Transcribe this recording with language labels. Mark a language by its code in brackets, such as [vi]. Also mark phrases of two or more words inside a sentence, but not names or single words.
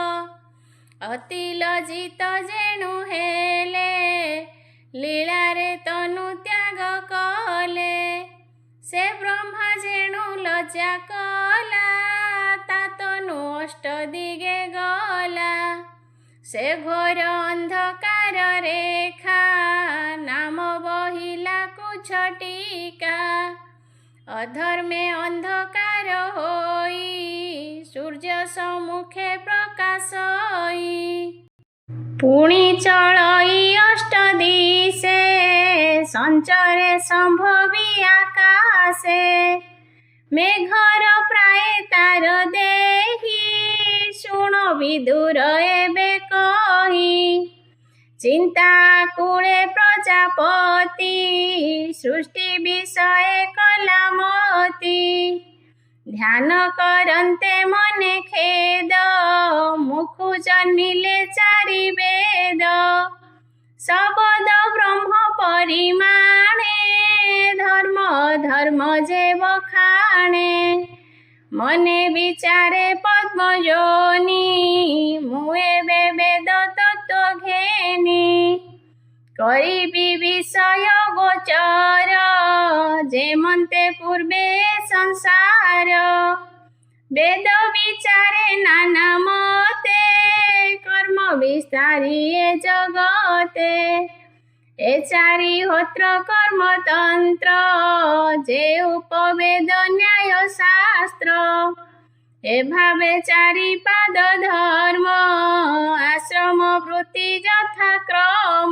[or] ଅତି ଲଜ୍ଜିତ ଯେଣୁ ହେଲେ ଲୀଳାରେ ତନୁ ତ୍ୟାଗ କଲେ ସେ ବ୍ରହ୍ମା ଯେଣୁ ଲଜ୍ଜା କଲା ତା ତନୁ ଅଷ୍ଟ ଦିଗେ ଗଲା ସେ ଘୋର ଅନ୍ଧକାର ରେଖା ନାମ ବହିଲା କୁଛଟିକା ଅଧର୍ମେ ଅନ୍ଧକାର ହୋଇ ସୂର୍ଯ୍ୟ ସମ୍ମୁଖେ ପ୍ରକାଶଇ ପୁଣି ଚଳଇ ଅଷ୍ଟ ଦିଶେ ସଞ୍ଚରେ ସମ୍ଭବୀ ଆକାଶେ ମେଘର ପ୍ରାୟ ତାର ଦେହୀ ଶୁଣ ବିଦୁର ଏବେ କହି ଚିନ୍ତା କୂଳେ ପ୍ରଜାପତି ସୃଷ୍ଟି ବିଷୟ କଳାମତୀ ଧ୍ୟାନ କରନ୍ତେ ମନେ ଖେଦ ମୁଖୁ ଜନ୍ମିଲେ ଚାରି ବେଦ ଶବଦ ବ୍ରହ୍ମ ପରିମାଣେ ଧର୍ମ ଧର୍ମ ଯେ ବଖା ଜାଣେ। ମନେ ବିଚାରେ ପଦ୍ମଯୋନି, ମୁଁ ଏବେ ବେଦ ତତ୍ତ୍ୱ ଘେନି। କରିବି ବିଷୟ ଗୋଚର, ଯେମନ୍ତେ ପୂର୍ବେ ସଂସାର। ବେଦ ବିଚାରେ ନାନା ମତେ, କର୍ମ ବିସ୍ତାରି ଏ ଜଗତେ। ଏ ଚାରି ହୋତ୍ର କର୍ମତନ୍ତ୍ର, ଯେ ଉପବେଦ ନ୍ୟାୟ ଶାସ୍ତ୍ର। ଏଭାବେ ଚାରି ପାଦ ଧର୍ମ, ଆଶ୍ରମ ବୃତ୍ତି ଯଥାକ୍ରମ।